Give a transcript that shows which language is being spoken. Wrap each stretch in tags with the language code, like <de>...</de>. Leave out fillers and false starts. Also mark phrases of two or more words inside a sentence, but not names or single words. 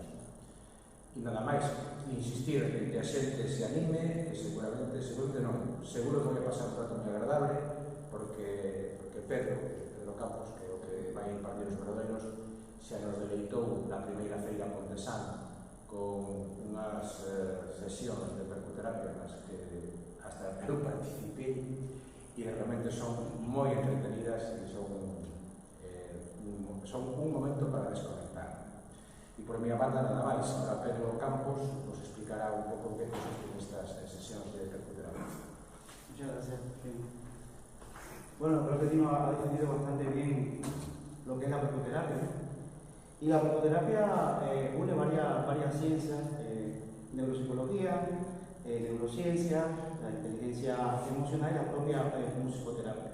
<gl>E nada máis, insistir en que a xente se anime, e seguro que vai pasar un trato moi agradable, porque Pedro Campos, que é o que vai impartir os verdadeiros, xa nos deleitou na primeira feira Pontesán con unhas sesións de percuterapia nas que hasta eu participei, e realmente son moi entretenidas e son un momento para desconectar. E por miña banda nada máis. Ahora Pedro Campos nos explicará un pouco que consisten estas sesións de percuterapia.</gl> <es>Bueno, creo que Tino ha defendido bastante bien lo que es la precoterapia, ¿no? Y la precoterapia une varias ciencias, neuropsicología, neurociencia, la inteligencia emocional y la propia musicoterapia.</es>